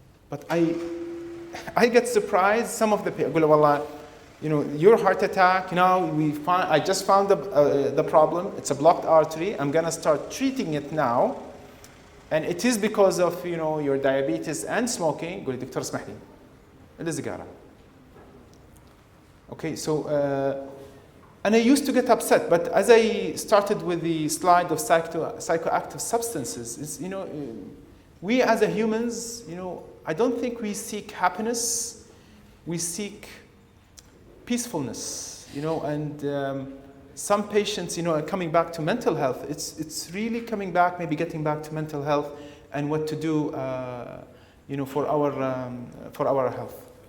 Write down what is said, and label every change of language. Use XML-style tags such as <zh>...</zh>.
<en>But I get surprised, some of the people, your heart attack, I just found the problem, it's a blocked artery, I'm gonna start treating it now, and it is because of, your diabetes and smoking.</en> <ar>قولي دكتور اسمح لي السيجارة.</ar> <en>Okay, so, and I used to get upset, but as I started with the slide of psychoactive substances, we as a humans, I don't think we seek happiness, we seek peacefulness, and some patients, coming back to mental health, it's really coming back, maybe getting back to mental health and what to do, for our health.</en>